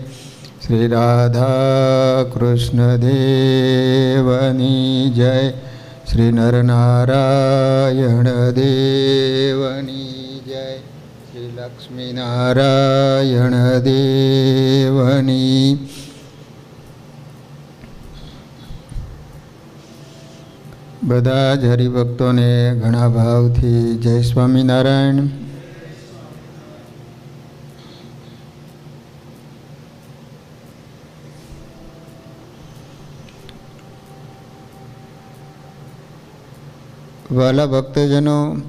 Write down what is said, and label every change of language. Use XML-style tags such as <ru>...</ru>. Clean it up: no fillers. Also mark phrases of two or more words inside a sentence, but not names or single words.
<gu>શ્રી રાધા કૃષ્ણ દેવની જય। શ્રી નરનારાયણ દેવની જય। શ્રી લક્ષ્મી નારાયણ દેવની। બધા જ હરિભક્તોને ઘણા ભાવથી જય સ્વામિનારાયણ। વાલા ભક્તજનો,</gu>